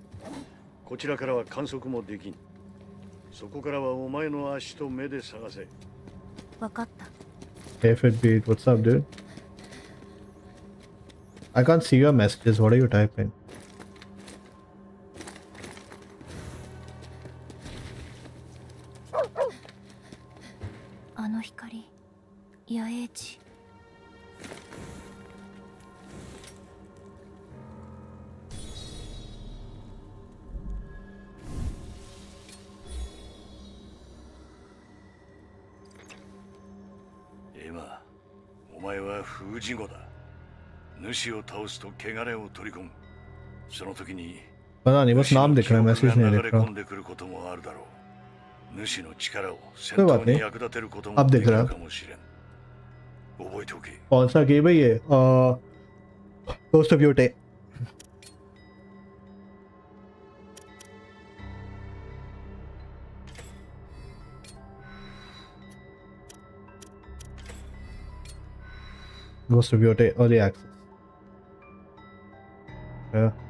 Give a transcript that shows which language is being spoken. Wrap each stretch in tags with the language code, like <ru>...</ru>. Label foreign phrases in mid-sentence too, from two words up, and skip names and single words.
<ja>こちらからは観測もできん。そこからはお前の足と目で探せ。わかった。</ja> <en>Hey Fitbeat, what's up, dude? I can't see your messages. What are you typing?</en> <ja>あの光、野営地。今、お前は封じ子だ。主を倒すと汚れを取り込む。その時に</ja> <hi>पता नहीं बस नाम दिख रहा है मैसेज नहीं दिख रहा</hi> <ja>でくることもあるだろう。主の力を戦闘に役立てることもできるかもしれん。覚えておけ。</ja> <hi>कौन सा गेम है ये Ghost of Yote Ghost of Yote</hi> <en>early access yeah.</en>